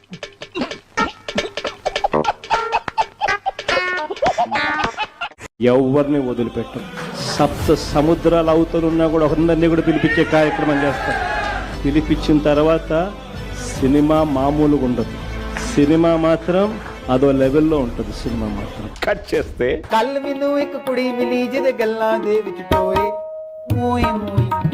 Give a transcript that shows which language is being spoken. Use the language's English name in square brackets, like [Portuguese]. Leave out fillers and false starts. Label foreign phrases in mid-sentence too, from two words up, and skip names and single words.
[Telugu] ఎవరిని వదిలిపెట్టం. సప్త సముద్రాల అవతలున్నా కూడా అందరినీ కూడా పిలిపించే కార్యక్రమం చేస్తాం. పిలిపించిన తర్వాత సినిమా మామూలుగా ఉండదు. సినిమా మాత్రం అదో లెవెల్లో ఉంటుంది. సినిమా మాత్రం కట్ చేస్తే [Punjabi] ਕੱਲ ਮੈਨੂੰ ਇੱਕ ਕੁੜੀ ਮਿਲੀ ਜਿਹਦੇ ਗੱਲਾਂ ਦੇ ਵਿੱਚ ਟੋਏ ਮੋਏ ਮੋਏ